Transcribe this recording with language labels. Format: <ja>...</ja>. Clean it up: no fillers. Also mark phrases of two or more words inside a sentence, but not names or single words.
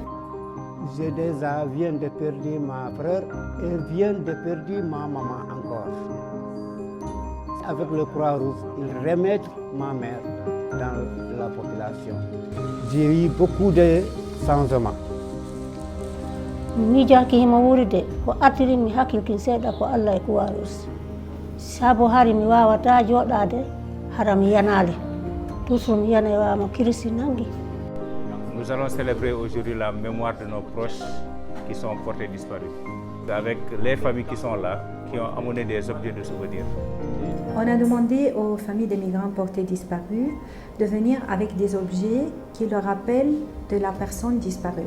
<fr>Je déjà viens de perdre ma frère et viens de perdre ma maman encore. Avec le Croix-Rouge, ils remettent ma mère dans la population. J'ai eu beaucoup de changements.</fr> <ff>Mi jaki hima wurde ko artiri mi hakkilkin seeɗa ko Allah e Croix-Rouge. Sabo hari mi wawata joɗade hara mi yanale. Toujours mi yana e wama kirisi nangi.</ff> <fr>Nous allons célébrer aujourd'hui la mémoire de nos proches qui sont portés disparus. Avec les familles qui sont là, qui ont amené des objets de souvenir. On a demandé aux familles des migrants portés disparus de venir avec des objets qui leur rappellent de la personne disparue.</fr>